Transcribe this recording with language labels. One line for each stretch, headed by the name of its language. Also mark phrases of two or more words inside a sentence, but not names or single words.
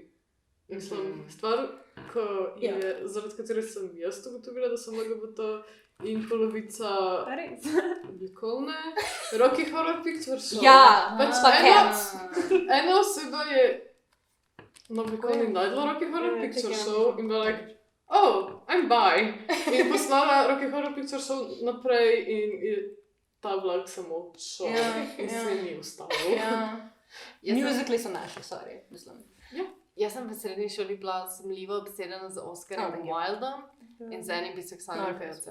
Slovenian: Mislim, stvar, zaradi katere sem jaz ugotovila, da sem LGBT in polovica oblikovne, Rocky Horror Picture Show. Ja, pač ena oseba je na oblikovni najdla Rocky Horror Picture Show in bila
English: like, oh, I'm bi.
Slovenian: In poslala Rocky Horror Picture Show naprej in je ta vlak samo šel in se ni ustavil. Musicali so naši, sorry, mislim. Jaz sem v srednji šoli bila sumljivo obsedena z Oscarjem Wildom in z enim biseksualnim pevcem.